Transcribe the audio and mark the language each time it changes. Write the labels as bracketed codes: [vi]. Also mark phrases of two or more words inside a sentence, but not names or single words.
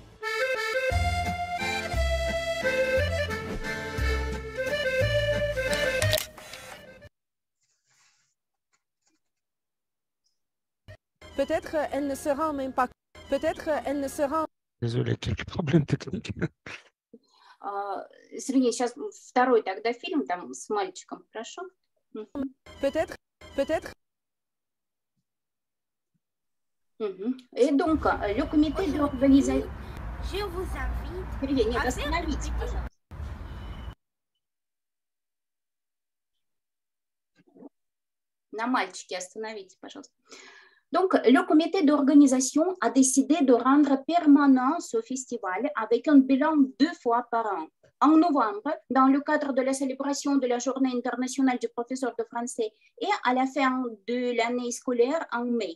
[fr] Peut-être elle ne se rend même pas. Peut-être elle ne se rend. Désolé, quelques problèmes techniques. [ru] Сергей, сейчас второй тогда фильм там с мальчиком, хорошо? [fr] Peut-être. Et donc, le comité d'organisation... Je vous invite. [ru] Сергей, нет, остановитесь, пожалуйста. На мальчике остановитесь, пожалуйста. [fr] Donc, le comité d'organisation a décidé de rendre permanent ce festival avec un bilan 2 fois par an. En novembre, dans le cadre de la célébration de la Journée internationale du professeur de français et à la fin de l'année scolaire en mai.